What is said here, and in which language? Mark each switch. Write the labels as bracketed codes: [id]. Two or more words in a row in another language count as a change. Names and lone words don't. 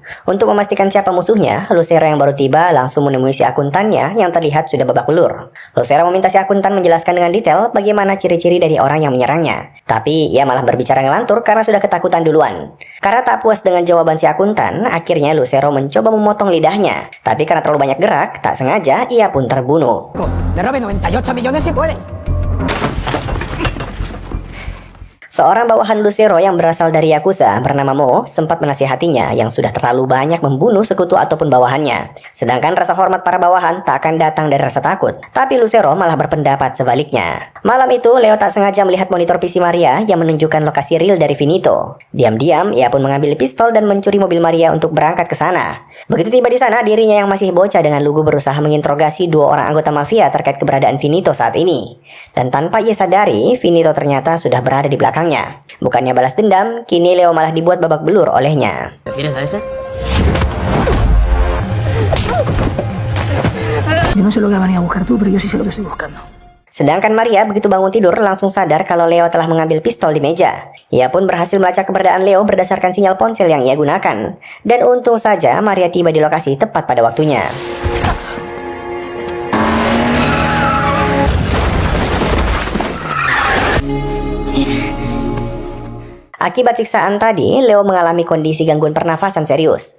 [id] Untuk memastikan siapa musuhnya, Lucero yang baru tiba langsung menemui si akuntannya yang terlihat sudah babak belur. Lucero meminta si akuntan menjelaskan dengan detail bagaimana ciri-ciri dari orang yang menyerangnya. Tapi ia malah berbicara ngelantur karena sudah ketakutan duluan. Karena tak puas dengan jawaban si akuntan, akhirnya Lucero mencoba memotong lidahnya. Tapi karena terlalu banyak gerak, tak sengaja ia pun terbunuh. [es] Me robe 98 millones si puedes. [id] Seorang bawahan Lucero yang berasal dari Yakuza bernama Mo sempat menasihatinya yang sudah terlalu banyak membunuh sekutu ataupun bawahannya. Sedangkan rasa hormat para bawahan tak akan datang dari rasa takut. Tapi Lucero malah berpendapat sebaliknya. Malam itu, Leo tak sengaja melihat monitor PC Maria yang menunjukkan lokasi real dari Finito. Diam-diam, ia pun mengambil pistol dan mencuri mobil Maria untuk berangkat ke sana. Begitu tiba di sana, dirinya yang masih bocah dengan lugu berusaha menginterogasi dua orang anggota mafia terkait keberadaan Finito saat ini. Dan tanpa ia sadari, Finito ternyata sudah berada di belakangnya. Bukannya balas dendam, kini Leo malah dibuat babak belur olehnya. [es] ¿Prefieres a ese? Yo no sé lo que has venido a buscar tú, pero yo sí sé lo que estoy buscando. [id] Sedangkan Maria begitu bangun tidur langsung sadar kalau Leo telah mengambil pistol di meja. Ia pun berhasil melacak keberadaan Leo berdasarkan sinyal ponsel yang ia gunakan. Dan untung saja Maria tiba di lokasi tepat pada waktunya. Akibat siksaan tadi, Leo mengalami kondisi gangguan pernafasan serius.